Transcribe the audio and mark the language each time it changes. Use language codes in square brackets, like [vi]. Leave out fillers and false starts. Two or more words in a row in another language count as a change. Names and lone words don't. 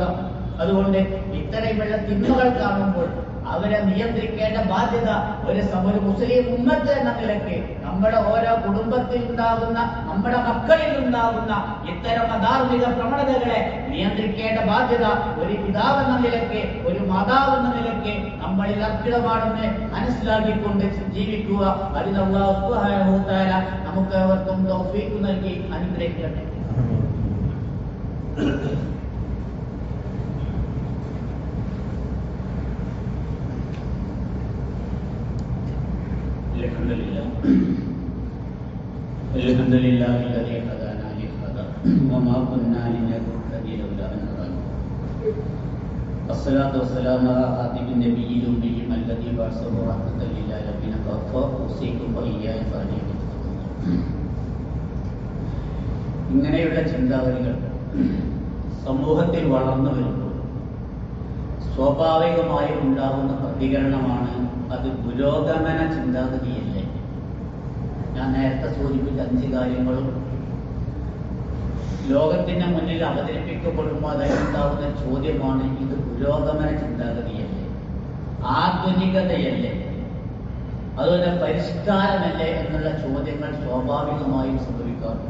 [ml] അതുകൊണ്ട് ഇത്തരമുള്ള തിന്മകൾ കാണുമ്പോൾ അവരെ നിയന്ത്രിക്കേണ്ട ബാധ്യത ഒരു മുസ്ലിം ഉമ്മത്ത് എന്ന നിലയ്ക്ക്, നമ്മുടെ ഓരോ കുടുംബത്തിൽ ഉണ്ടാകുന്ന, നമ്മുടെ മക്കളിൽ ഉണ്ടാകുന്ന ഇത്തരം അധാർമിക പ്രവണതകളെ നിയന്ത്രിക്കേണ്ട ബാധ്യത ഒരു പിതാവ് എന്ന നിലയ്ക്ക്, ഒരു മാതാവ് എന്ന നിലയ്ക്ക് നമ്മളിൽ അർപ്പിതമാണെന്ന് മനസ്സിലാക്കിക്കൊണ്ട് ജീവിക്കുക. അതിന് [ar] الله سبحانه وتعالى [ml] നമുക്ക് അവർക്കും തൗഫീഖ് നൽകി അനുഗ്രഹിക്കട്ടെ. [ar] الحمد لله الذي هدانا لهذا وما كنا لنهتدي لولا أن هدانا. الصلاة والسلام على خاتم النبيين الأميين الذي بعثه رحمة للعالمين كافة أوصيكم وإياي بتقوى. [ml] ഇങ്ങനെയുള്ള ചിന്താഗതികൾ സമൂഹത്തിൽ വളർന്നു വരുമ്പോൾ സ്വാഭാവികമായി ഉണ്ടാകുന്ന പ്രതികരണമാണ് അത് പുരോഗമന ചിന്താഗതിയല്ലേ. ഞാൻ നേരത്തെ സൂചിപ്പിച്ച 5 കാര്യങ്ങളും ലോകത്തിന്റെ മുന്നിൽ അവതരിപ്പിക്കപ്പെടുമ്പോൾ അതിലുണ്ടാകുന്ന ചോദ്യമാണ്, ഇത് പുരോഗമന ചിന്താഗതിയല്ലേ, ആധുനികതയല്ലേ, അതുപോലെ പരിഷ്കാരമല്ലേ എന്നുള്ള ചോദ്യങ്ങൾ സ്വാഭാവികമായും സംഭവിക്കാറുണ്ട്.